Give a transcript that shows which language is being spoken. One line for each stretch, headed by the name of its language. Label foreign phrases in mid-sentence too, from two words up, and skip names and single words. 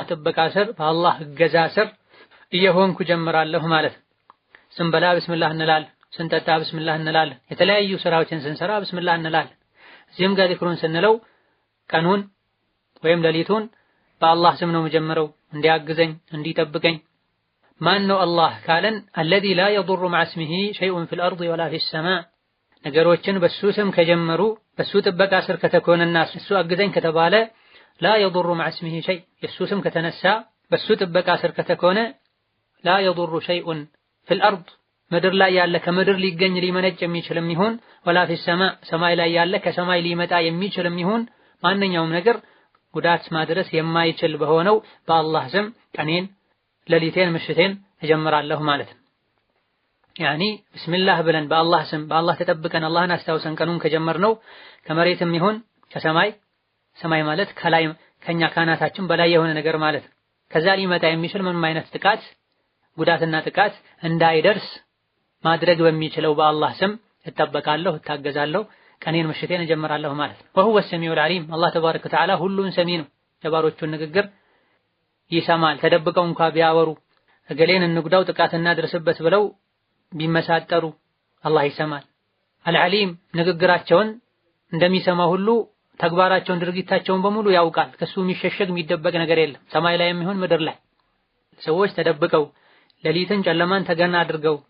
Amharic: ጥበቃ ስር በአላህ እገዛ ስር እየሆንኩ ጀምራለሁ ማለት ነው። ስንበላ ቢስሚላህ እንላለን፣ ስንጠጣ ቢስሚላህ እንላለን፣ የተለያዩ ስራዎችን ስንሰራ ቢስሚላህ እንላለን። እዚህም ጋር ዚክሩን ስንለው ቀኑን ወይም ሌሊቱን በአላህ ስም ነው የምጀምረው እንዲያግዘኝ እንዲጠብቀኝ። ማን ነው አላህ ካለን
Arabic: الذي لا يضر مع اسمه شيء في الأرض ولا في السماء
Amharic: ነገሮችን በሱ ስም ከጀመሩ በሱ ጥበቃ ስር ከተኮነና እሱ አግዘኝ ከተባለ
Arabic: لا يضر مع اسمه شيء
Amharic: የሱ ስም ከተነሳ በሱ ጥበቃ ስር ከተኮነ
Arabic: لا يضر شيء في الأرض
Amharic: ምድር ላይ ያለ ከምድር ሊገኝ ሊመነጭ የሚችልም ይሁን
Arabic: ولا في السماء
Amharic: ሰማይ ላይ ያለ ከሰማይ ሊመጣ የሚችልም ይሁን ማንኛውም ነገር ጉዳት ማድረስ የማይችል በሆነው በአላህ ስም ቀኔን ሌሊቴን ምሽቴን እጀምራለሁ ማለት ነው። ያኒ ቢስሚላህ ብለን በአላህ ስም በአላህ ተጠብቀን አላህን አስታውሰን ቀኑን ከጀመርነው ከመሬትም ይሁን ከሰማይ ሰማይ ማለት ከላይ ከኛ ካናታችን በላይ የሆነ ነገር ማለት ነው። ከዛ ሊመጣ የሚችል ምንም አይነት ጥቃት ጉዳትና ጥቃት እንዳይደርስ ማድረግ በሚችለው በአላህ ስም እጠበቃለሁ እታገዛለሁ ቀኔን ምሽቴን እጀምራለሁ ማለት ነው።
Arabic: وهو السميع العليم
Amharic: አላህ
Arabic: تبارك وتعالى
Amharic: ሁሉን ሰሚ ነው። የባሮቹን ንግግር ይሰማል። ተደብቀው እንኳን ቢያወሩ እገሌን እንጉዳው ጥቃት እናድርስበት ብለው ቢመሳጠሩ አላህ ይሰማል። አልዓሊም ንግግራቸውን እንደሚሰማ ሁሉ ተግባራቸውን ድርጊታቸውን በሙሉ ያውቃል። ከሱ የሚሸሸግ የሚደበቅ ነገር የለም። ሰማይ ላይ የሚሆን ምድር ላይ ሰዎች ተደብቀው ሌሊትን ጨለማን ተገና አድርገው